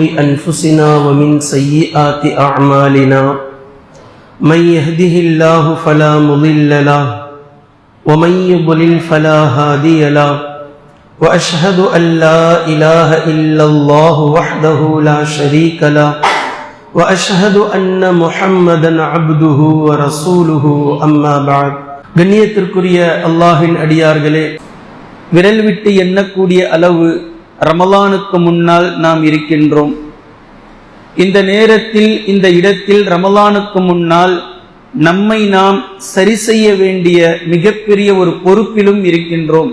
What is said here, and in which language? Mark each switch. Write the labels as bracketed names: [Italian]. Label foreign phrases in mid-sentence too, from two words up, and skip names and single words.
[Arabic] أنفسنا ومن سيئات أعمالنا من يهده الله فلا مضل له ومن يضلل فلا هادي له وأشهد أن لا إله إلا الله وحده لا شريك له وأشهد أن محمدا عبده ورسوله أما بعد [Tamil] கண்ணியத்திற்குரிய அல்லாஹ்வின் அடியார்களே, விரல் விட்டு எண்ணக்கூடிய அளவு ரமலானுக்கு முன்னால் நாம் இருக்கின்றோம். இந்த நேரத்தில் இந்த இடத்தில் ரமலானுக்கு முன்னால் நம்மை நாம் சரி செய்ய வேண்டிய மிகப்பெரிய ஒரு பொறுப்பிலும் இருக்கின்றோம்.